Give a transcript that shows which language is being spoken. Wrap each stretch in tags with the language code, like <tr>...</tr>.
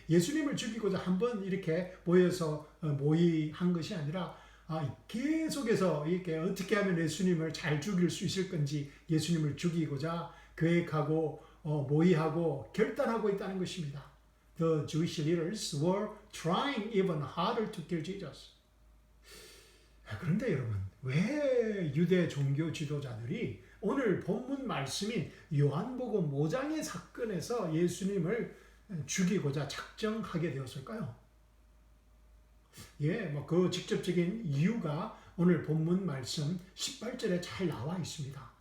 <ko>예수님을 죽이고자 한번 이렇게 모여서 모의한 것이 아니라 계속해서 이렇게 어떻게 하면 예수님을 잘 죽일 수 있을 건지 예수님을 죽이고자 계획하고 모의하고 결단하고 있다는 것입니다.</ko> <en>The Jewish leaders were trying even harder to kill Jesus.</en> <ko>그런데 여러분, 왜 유대 종교 지도자들이 오늘 본문 말씀인 요한복음 5장의 사건에서 예수님을 죽이고자 작정하게 되었을까요? 그 직접적인 이유가 오늘 본문 말씀 18절에 잘 나와 있습니다.</ko>